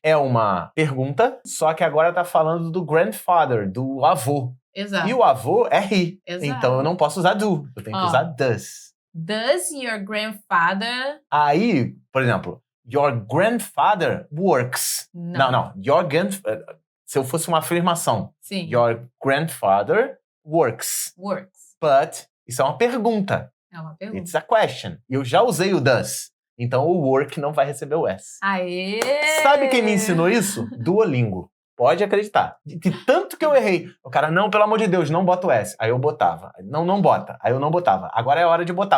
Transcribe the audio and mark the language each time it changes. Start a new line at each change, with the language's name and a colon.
Portuguese: É uma pergunta, só que agora tá falando do grandfather, do avô. Exato. E o avô é he. Exato. Então eu não posso usar do, eu tenho que usar does.
English: Does your grandfather...
Portuguese: Aí, por exemplo,
English: your grandfather works.
Portuguese: Não.
English: Your grandfather...
Portuguese: Se eu fosse uma afirmação. Sim.
English: Your grandfather works. But,
Portuguese: isso é uma pergunta. É uma pergunta.
English: It's a question.
Portuguese: E eu já usei o does. Então o work não vai receber o S. Aê! Sabe quem me ensinou isso? Duolingo. Pode acreditar. De tanto que eu errei. O cara, não, pelo amor de Deus, não bota o S. Aí eu botava. Não bota. Aí eu não botava. Agora é a hora de botar.